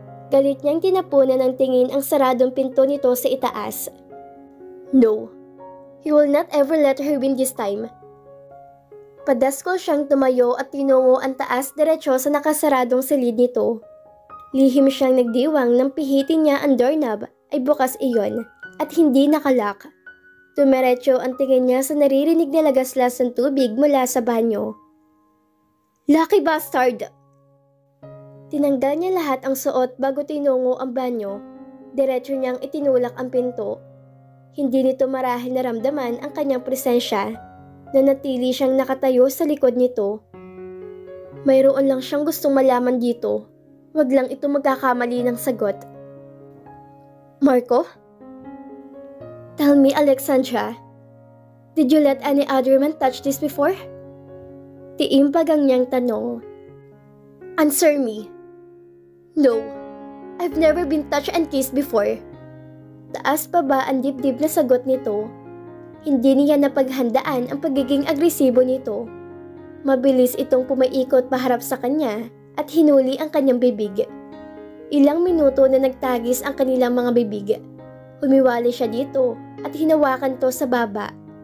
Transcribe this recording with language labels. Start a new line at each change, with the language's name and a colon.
Filipino: Galit niyang tinapunan ng tingin ang saradong pinto nito sa itaas.
English: No, he will not ever let her win this time.
Filipino: Padaskol siyang tumayo at tinungo ang taas diretsyo sa nakasaradong silid nito. Lihim siyang nagdiwang nang pihitin niya ang doorknob ay bukas iyon at hindi nakalak. Tumiretso ang tingin niya sa naririnig na lagaslas ng tubig mula sa banyo.
English: Lucky bastard!
Filipino: Tinanggal niya lahat ang suot bago tinungo ang banyo. Diretso niyang itinulak ang pinto. Hindi nito marahil naramdaman ang kanyang presensya. Nanatili siyang nakatayo sa likod nito. Mayroon lang siyang gustong malaman dito. Wag lang ito magkakamali ng sagot.
English: Marco? Tell me, Alexandra. Did you let any other man touch this before?
Filipino: Tiimbag ang niyang tanong.
English: Answer me. No, I've never been touched and kissed before.
Filipino: Taas pa ba ang dibdib na sagot nito? Hindi niya napaghandaan ang pagiging agresibo nito. Mabilis itong pumaikot paharap sa kanya at hinuli ang kanyang bibig. Ilang minuto na nagtagis ang kanilang mga bibig. Humiwalay siya dito at hinawakan to sa baba.